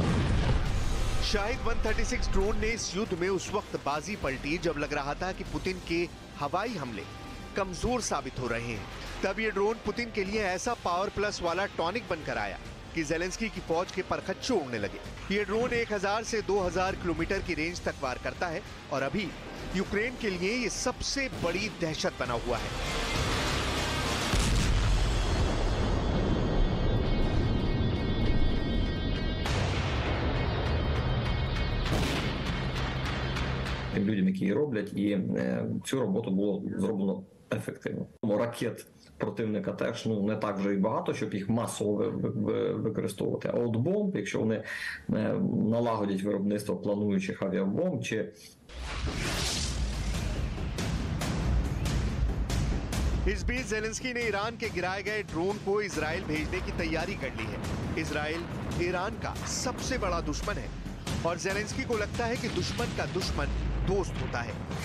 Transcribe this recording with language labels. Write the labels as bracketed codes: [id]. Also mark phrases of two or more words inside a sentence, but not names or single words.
[hi] शाहिद 136 ड्रोन ने इस युद्ध में उस वक्त बाजी पलटी जब लग रहा था कि पुतिन के हवाई हमले कमजोर साबित हो रहे हैं। तब ये ड्रोन पुतिन के लिए ऐसा [en] power plus [hi] वाला टॉनिक बनकर आया कि जेलेंस्की की फौज के परखच्चे उड़ने लगे। ये ड्रोन 1000 से 2000 किलोमीटर की रेंज तक वार करता है, और अभी यूक्रेन के लिए ये सबसे बड़ी दहशत बना हुआ है। [uk] Людям, які її роблять, і цю роботу було зроблено ефективно. Ракет противника теж не так вже і багато, щоб їх масово використовувати. А от бомб, якщо вони налагодять виробництво плануючих авіабомб чи... [hi] इस बीच जेलेंस्की ने ईरान के गिराए गए ड्रोन को इजराइल भेजने की तैयारी कर ली है। इजराइल ईरान का सबसे बड़ा दुश्मन है, और जेलेंस्की को लगता है कि दुश्मन का दुश्मन दोस्त होता है।